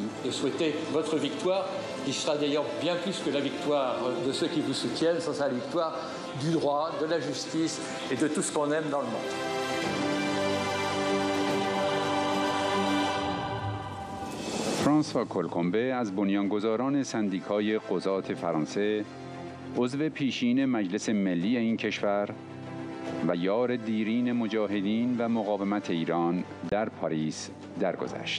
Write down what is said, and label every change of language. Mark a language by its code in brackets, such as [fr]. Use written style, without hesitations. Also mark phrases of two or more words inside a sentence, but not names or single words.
[fr] De souhaiter votre victoire, qui sera d'ailleurs bien plus que la victoire de ceux qui vous soutiennent, ce sera la victoire du droit, de la justice et de tout ce qu'on aime dans le monde. [fa] فرانسوا کولکومبه از بنیانگذاران سندیکای قضات فرانسه، عضو پیشین مجلس ملی این کشور و یار دیرین مجاهدین و مقاومت ایران در پاریس درگذشت.